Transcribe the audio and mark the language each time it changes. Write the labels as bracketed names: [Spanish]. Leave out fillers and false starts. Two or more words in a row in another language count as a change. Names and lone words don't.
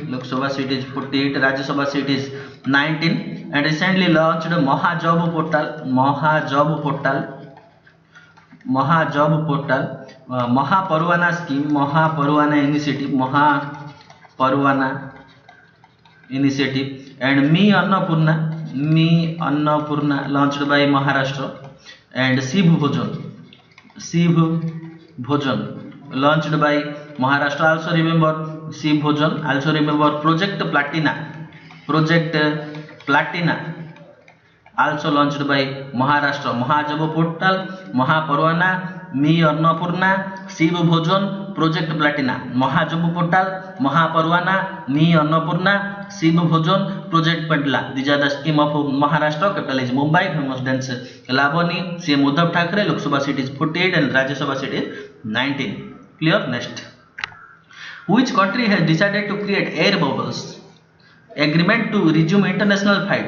[English] Rajya Sabha seat is 19, and recently launched Mahajob portal, Mahaparwana scheme, Mahaparwana initiative, and Me Annapurna launched by Maharashtra, and Shiv Bhojan launched by Maharashtra. Also remember Shiv Bhojan. Also remember Project Platina also launched by Maharashtra. Mahajob portal, Mahaparwana, Me Annapurna, Shiv Bhojan, Project Platina. Mahajob portal, Mahaparwana, Me Annapurna, Shiv Bhojan, Project Platina. These are the scheme of Maharashtra. Capital is Mumbai. Famous dance Lavani. CM Uddhav Thackeray. Lok Sabha seat is 48 and Rajya Sabha seat is 19. Clear? Next. Which country has decided to create air bubbles? Agreement to resume international fight.